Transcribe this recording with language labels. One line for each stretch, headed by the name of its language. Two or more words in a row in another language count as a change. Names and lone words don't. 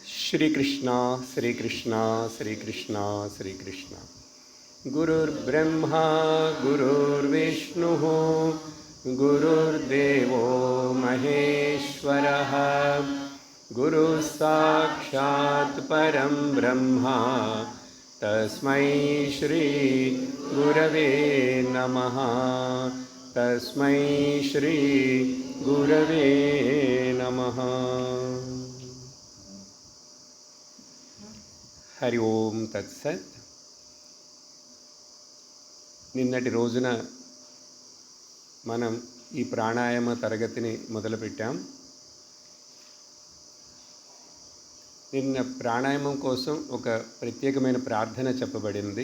Sanskrit: श्रीकृष्ण श्रीकृष्ण श्रीकृष्ण श्रीकृष्ण गुरुर्ब्रह्मा गुरुर्विष्णुः गुरुर्देवो महेश्वरः गुरुः साक्षात् परं ब्रह्मा तस्मै श्री गुरवे नमः तस्मै श्री गुरवे नमः। హరి ఓం తత్సత్.
Telugu: నిన్నటి రోజున మనం ఈ ప్రాణాయామ తరగతిని మొదలుపెట్టాం. నిన్న ప్రాణాయామం కోసం ఒక ప్రత్యేకమైన ప్రార్థన చెప్పబడింది.